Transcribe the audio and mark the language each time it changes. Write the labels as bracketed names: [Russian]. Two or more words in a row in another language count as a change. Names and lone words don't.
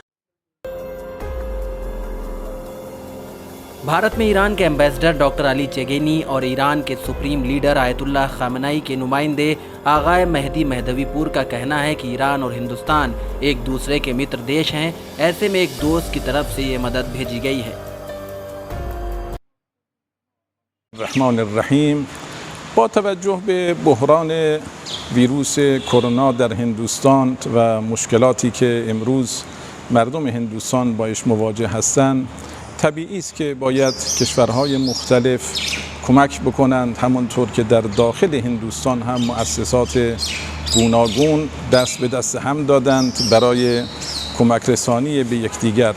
[Hindi] भारत में ईरान के एम्बेसडर डॉक्टर अली चेगेनी और ईरान के सुप्रीम लीडर आयतुल्लाह खामेनी के नुमाइंदे आगाए मेहदी मेहदवीपुर का कहना है कि ईरान और हिंदुस्तान एक दूसरे के मित्र देश हैं। ऐसे में एक दोस्त की तरफ से ये मदद भेजी गई है। रहमानिर्रहीम। [Persian] با توجه به بحران ویروس کرونا در هندوستان و مشکلاتی که امروز مردم هندوستان باش مواجه هستند، طبیعی است که باید کشورهای مختلف کمک بکنند، همانطور که در داخل هندوستان هم مؤسسات گوناگون دست به دست هم دادند برای کمک رسانی به یکدیگر.